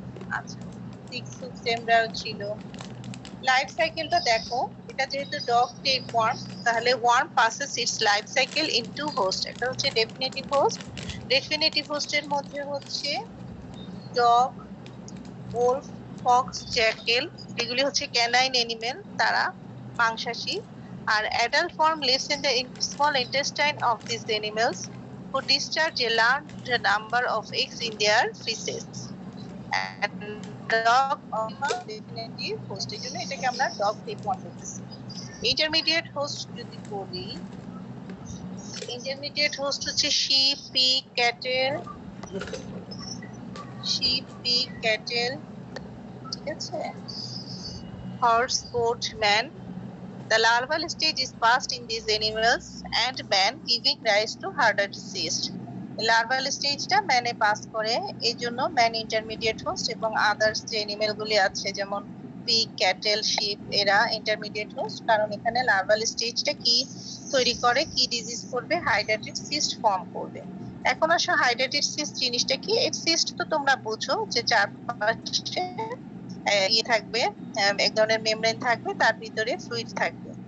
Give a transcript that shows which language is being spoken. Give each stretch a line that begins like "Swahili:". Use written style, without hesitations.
Bangla: আচ্ছা, 6 hooks embryo ছিল। Life সাইকেলটা দেখো, এটা যেহেতু ডগ টেপওয়ার্ম, তাহলে
English: Worm passes its life cycle into host.
Bangla: একটা হচ্ছে ডেফিনেটিভ হোস্ট। ডেফিনেটিভ হোস্টের মধ্যে হচ্ছে ডগ, ওলফ, ফক্স, জ্যাকেল, এগুলি হচ্ছে ক্যানাইন এনিমেল, তারা মাংসাশী।
English: আর adult form lives in the small intestine of these animals who discharge a large number of eggs in their feces. And dog definitive host,
Bangla: এই জন্য এটাকে আমরা dog tapeworm বলতেছি। Intermediate host যদি বলি, ইন্টারমিডিয়েট হোস্ট হচ্ছে sheep, pig, cattle, sheep, pig, cattle, ঠিক আছে, horse, goat, man.
English: The larval stage is passed in these animals and man, giving rise to harder cyst.
Bangla: Larval স্টেজটা ম্যানে pass করে, এই জন্য ম্যান ইন্টারমিডিয়েট হোস্ট, এবং others যে animal গুলি আছে যেমন পিগ, ক্যাটেল, শিপ, এরা ইন্টারমিডিয়েট হোস্ট, কারণ এখানে লার্ভাল স্টেজটা কি তৈরি করে, কি ডিজিজ করবে, হাইড্রেটেড সিস্ট ফর্ম করবে। এখন আসো হাইড্রেটেড সিস্ট জিনিসটা কি। এই সিস্ট তো তোমরা বুঝো যে চারপাশে ইয়ে থাকবে, এক ধরনের মেমব্রেন থাকবে, তার ভিতরে ফ্লুইড থাকবে।